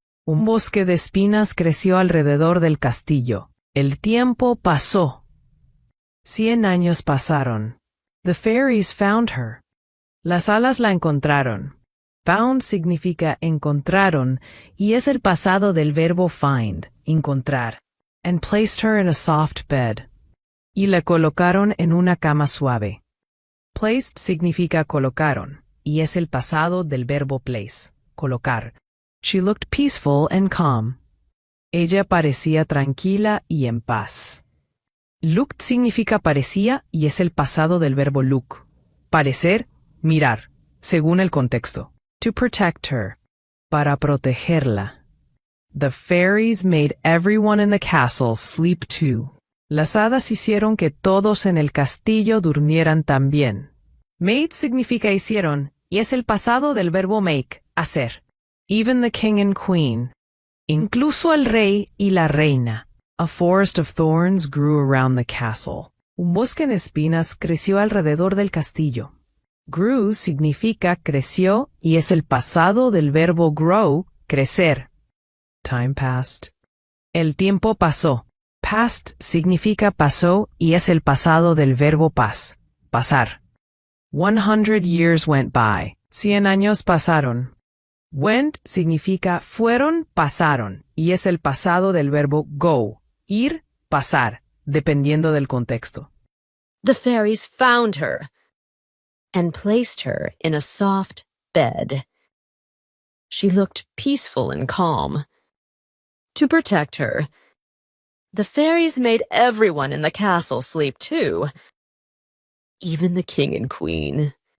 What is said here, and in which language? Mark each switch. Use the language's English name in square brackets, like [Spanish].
[Spanish] Un bosque de espinas creció alrededor del castillo. El tiempo pasó. 100 años pasaron. [English] The fairies found her. [Spanish] Las hadas la encontraron. Found significa encontraron y es el pasado del verbo find, encontrar. [English] And placed her in a soft bed. [Spanish] Y la colocaron en una cama suave. Placed significa colocaron y es el pasado del verbo place, colocar. [English] She looked peaceful and calm. [Spanish] Ella parecía tranquila y en paz. Looked significa parecía y es el pasado del verbo look, parecer, mirar, según el contexto. [English] To protect her, [Spanish] para protegerla. [English] The fairies made everyone in the castle sleep too. [Spanish] Las hadas hicieron que todos en el castillo durmieran también. Made significa hicieron y es el pasado del verbo make, hacer. [English] Even the king and queen. [Spanish] Incluso el rey y la reina. [English] A forest of thorns grew around the castle. [Spanish] Un bosque en espinas creció alrededor del castillo. Grew significa creció y es el pasado del verbo grow, crecer. [English] Time passed. [Spanish] El tiempo pasó. Past significa pasó y es el pasado del verbo pasar. [English] 100 years went by. [Spanish] 100 años pasaron. Went significa fueron, pasaron y es el pasado del verbo go, ir, pasar, dependiendo del contexto. [English] The fairies found her and placed her in a soft bed. She looked peaceful and calm. To protect her, the fairies made everyone in the castle sleep too, even the king and queen.